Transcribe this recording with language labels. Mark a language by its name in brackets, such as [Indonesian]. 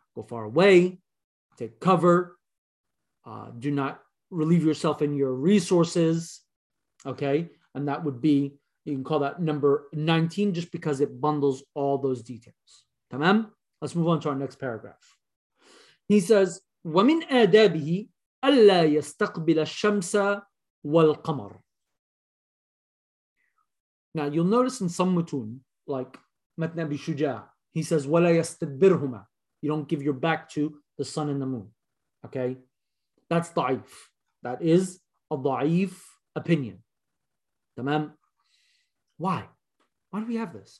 [English] Go far away, take cover, do not relieve yourself in your resources, okay? And that would be, you can call that number 19 just because it bundles all those details. Tamam? Let's move on to our next paragraph. He says, [Arabic] وَمِنْ آدَابِهِ أَلَّا يَسْتَقْبِلَ الشَّمْسَ وَالْقَمَرِ. [English] Now, you'll notice in some mutun, like مَتْنَ أَبِي شُجَاعَ, he says, [Arabic] وَلَا يَسْتَدْبِرْهُمَا. [English] You don't give your back to the sun and the moon, okay? That's da'if. That is a da'if opinion. Tamam? Why? Why do we have this?